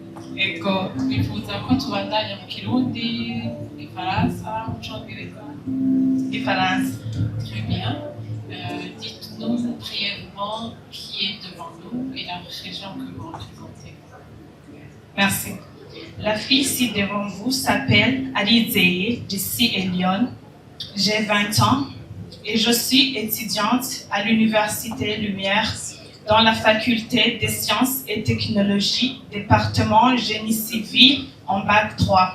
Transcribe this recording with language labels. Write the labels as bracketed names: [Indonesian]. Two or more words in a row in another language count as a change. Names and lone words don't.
[Rundi] ego bifuza ko tubandanya mu Kirundi, Ifaransa, mu Congereza. Ifaransa. [French] Très bien. Dites-nous brièvement qui est devant nous et la région que vous représentez. Merci. La fille ici devant vous s'appelle Alizée d'ici et Lyon. J'ai 20 ans et je suis étudiante à l'Université Lumière dans la faculté des sciences et technologies, département génie civil en bac 3.